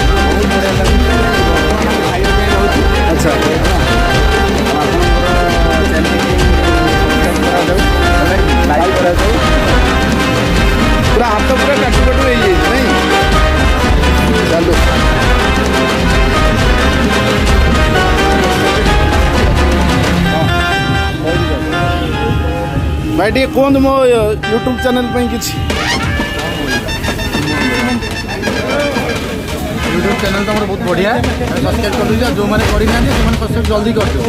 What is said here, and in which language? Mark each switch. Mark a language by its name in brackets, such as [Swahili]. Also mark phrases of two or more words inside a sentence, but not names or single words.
[Odia] ଆଚ୍ଛା ପୁରା ହାତ ପୁରା କାଟୁ କାଟୁ ହେଇଯାଇଛି ନାଇଁ? ଚାଲୁ ଭାଇ ଟିକେ କୁହନ୍ତୁ ମୋ ୟୁଟ୍ୟୁବ୍ ଚ୍ୟାନେଲ୍ ପାଇଁ କିଛି। [Hindi] यूट्यूब चैनल तो बहुत बढ़िया सब्सक्राइब कर दीजिए जो मैंने करी ना सब्सक्राइब जल्दी कर दो।